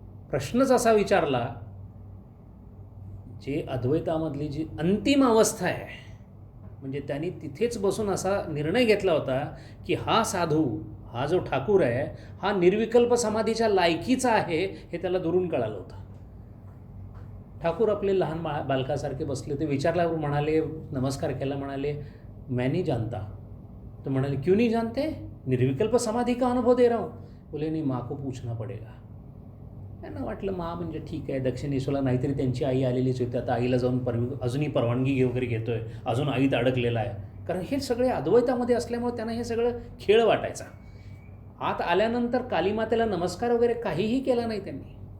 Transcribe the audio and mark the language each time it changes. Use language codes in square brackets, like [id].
[mr] प्रश्नच असा विचारला, जे अद्वैतामधली जी अंतिम अवस्था आहे, म्हणजे त्यांनी तिथेच बसून असा निर्णय घेतला होता की हा साधू, हा जो ठाकूर आहे, हा निर्विकल्प समाधीच्या लायकीचा आहे, हे त्याला दुरून कळालं होतं. ठाकूर आपले लहान बालकासारखे बसले होते. विचारल्यावर म्हणाले, नमस्कार केला, म्हणाले, [hi] मैं नहीं जानता. [mr] तो म्हणाले, [hi] क्यों नहीं जानते? निर्विकल्प समाधी का अनुभव दे रहा हूँ. बोले, नहीं, माँ को पूछना पडेगा. [mr] त्यांना वाटलं माँ म्हणजे ठीक आहे, दक्षिणेश्वरला नाहीतरी त्यांची आई आलेलीच होती, आता आईला जाऊन अजूनही परवानगी वगैरे घेतोय, अजून आईत अडकलेला आहे. कारण हे सगळे अद्वैतामध्ये असल्यामुळे त्यांना हे सगळं खेळ वाटायचा. आत आल्यानंतर कालीमातेला नमस्कार वगैरे काहीही केला नाही त्यांनी.